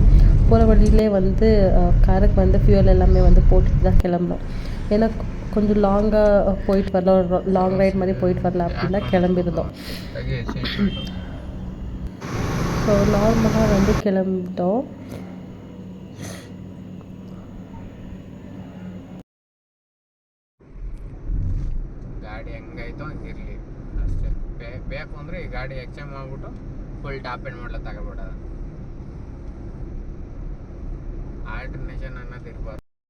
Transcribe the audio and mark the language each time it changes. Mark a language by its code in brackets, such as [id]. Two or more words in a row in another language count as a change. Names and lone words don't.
[ta] போகிற வழியிலே வந்து காருக்கு வந்து ஃபியூல் எல்லாமே வந்து போட்டுட்டு தான் கிளம்புனோம். ஏன்னா கொஞ்சம் லாங்காக போயிட்டு வரல, [en] long ride [ta] மாதிரி போயிட்டு வரல அப்படின்னு தான் கிளம்பியிருந்தோம். ஸோ நார்மலாக வந்து கிளம்பிட்டோம். [kn] ಗಾಡಿ ಹೆಂಗಾಯ್ತು ಹಂಗಿರಲಿ ಅಷ್ಟೇ. ಬೇಕು ಅಂದರೆ ಈ ಗಾಡಿ ಎಕ್ಸ್ಚೇಂಜ್ ಮಾಡಿಬಿಟ್ಟು [en] full top end [kn] ಮಾಡಲ ತಗೊಬಿಡೋದು. ಆಲ್ಟರ್ನೇಷನ್ ಅನ್ನೋದು ಇರ್ಬಾರ್ದು.